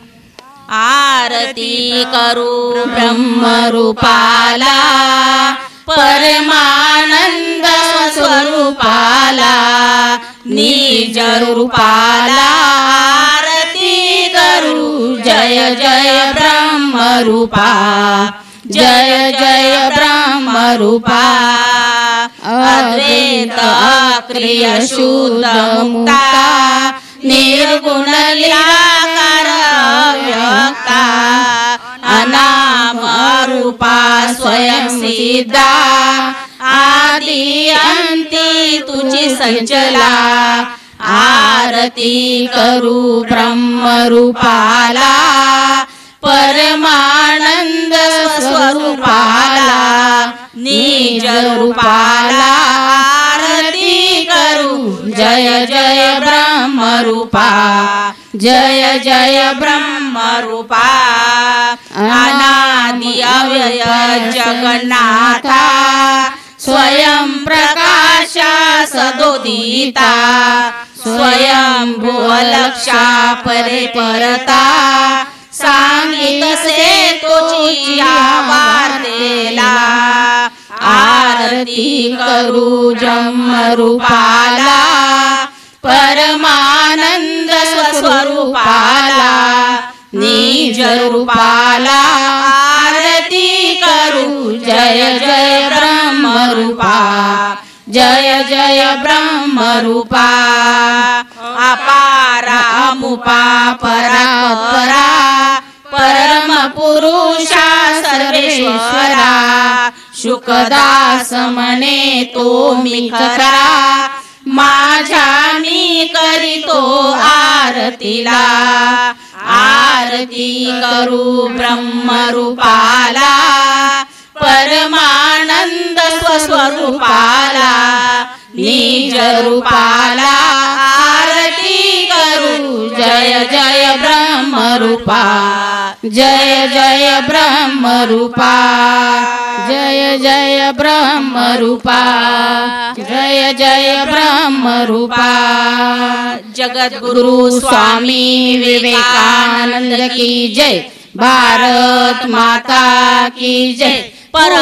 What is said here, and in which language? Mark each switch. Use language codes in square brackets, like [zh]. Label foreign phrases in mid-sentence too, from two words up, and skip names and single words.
[mr] आरती करू ब्रह्मरूपाला परमानंद स्वरूपाला निज रूपाला आरती करू जय जय ब्रह्मरूपा जय ब्रह्मरूपा अद्वैत अक्रिय शुद्ध मुक्ता निर्गुण निराकार व्यक्ता अनाम रूपा स्वयं सिद्धा आदि अंती तुझी संचला आरती करू ब्रह्मरूपाला परमानंद स्वरूपाला निज रूपाला आरती करू जय जय ब्रह्मरूपा जय ब्रह्मरूपा अनादि अव्यय जगन्नाथा स्वयं प्रकाश सदोदिता स्वयं भुवलक्षा परे परता सांगितसे तोची वार्तेला आरती करू ब्रह्मरूपाला परमानंद स्वरूपाला निज रूपाला आरती करू जय जय ब्रह्मरूपा जय ब्रह्मरूपा अपारा अमुपा परात्परा परम पुरुषा सर्वेश्वरा शुकदास म्हणे तो मी खरा माझ्या मी करीतो आरतीला आरती करू ब्रह्मरूपाला परमानंद स्वरूपाला निज रूपाला आरती करू जय जय ब्रह्मरूपा जय ब्रह्मरूपा जय ब्रह्मरूपा जय ब्रह्मरूपा [hi] जगद्गुरु स्वामी विवेकानंद की जय भारत माता की जय